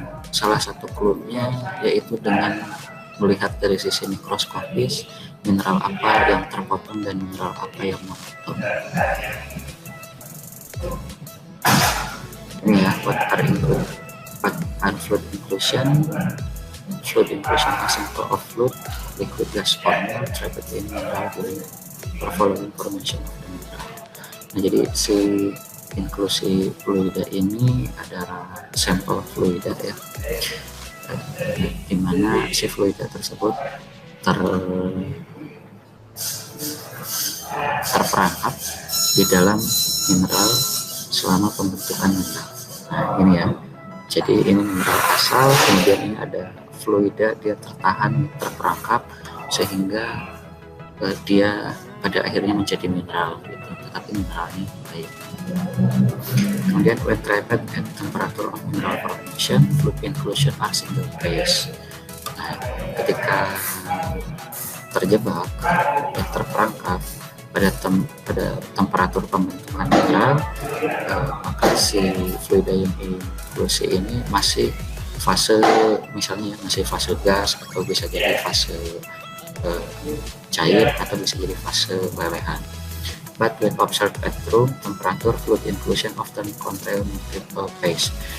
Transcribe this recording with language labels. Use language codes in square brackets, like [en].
[id] Salah satu cluenya yaitu dengan melihat dari sisi mikroskopis mineral apa yang terpotong dan mineral apa yang memotong. Ini ya, [en] water include and fluid inclusion. Fluid inclusion example of fluid, liquid, gas, or more trapped in mineral during the following formation of the mineral. [id] Nah, jadi si inklusi fluida ini adalah sampel fluida ya, dimana si fluida tersebut terperangkap di dalam mineral selama pembentukan mineral. Nah, ini ya, jadi ini mineral asal, kemudian ini ada fluida, dia terperangkap sehingga dia pada akhirnya menjadi mineral gitu, tetapi mineralnya baik. Kemudian [en] when trapped at temperature of mineral formation, fluid inclusion are single phase. [id] Nah, ketika terjebak dan terperangkap pada temperatur pembentukan mineral, maka si fluida yang inklusi ini masih fase, misalnya masih fase gas, atau bisa jadi fase cair, atau bisa jadi fase lelehan. [en] But when observed at room temperature, fluid inclusion often contain multiple phase.